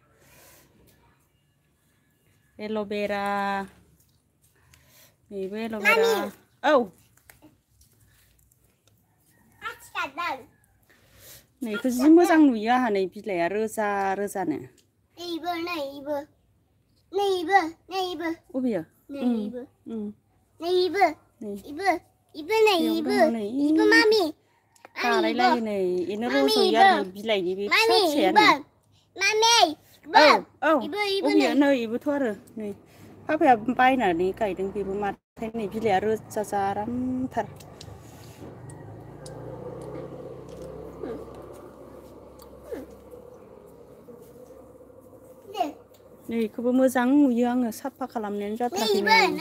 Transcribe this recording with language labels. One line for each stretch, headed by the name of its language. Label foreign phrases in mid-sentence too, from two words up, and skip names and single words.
Bodo: एल'भेरा नैबो एल'भेरा औ नैखौ जि मोजां नुयो आंहा नै बिलाइआ रोजा रोजानो
English: Neighbor, neighbor. Neighbor, neighbor.
Bodo: अबेयो
English: Neighbor.
Bodo: नै
English: Neighbor. Neighbor. Neighbor, neighbor. Neighbor, mommy.
Bodo: बारायलायो नै बेनो रज'यो आरो नै बिलाइनि बे फिसा फिसायानो
English: Mommy.
Bodo: औ अबेयो नै बेबोथ' आरो नै पापाया बायनानै गायदों बेबो माथो नै बिलाइआ रोजा जा आरामथार नै बेखौबो मोजां नुयो आङो साफा खालामनायानो जाथाराखै नै